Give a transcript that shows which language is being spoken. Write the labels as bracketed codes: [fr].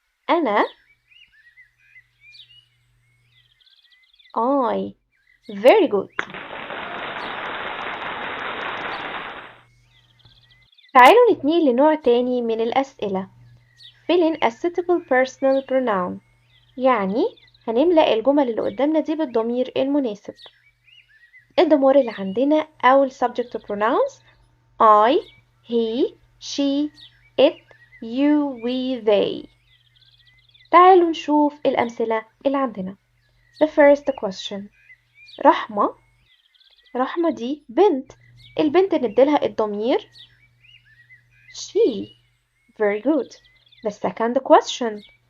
[en] أنا I. Very good. [ar] تعالوا نتنقل لنوع تاني من الأسئلة. [en] Fill in a suitable personal pronoun، [ar] يعني هنملأ الجمل اللي قدامنا دي بالضمير المناسب. الضمائر اللي عندنا أو ال [en] subject pronouns I, he, she, it, you, we, they. [ar] تعالوا نشوف الأمثلة اللي عندنا. [en] The first question. [ar] رحمة دي بنت، البنت نديلها الضمير she. [en] Very good. The second question.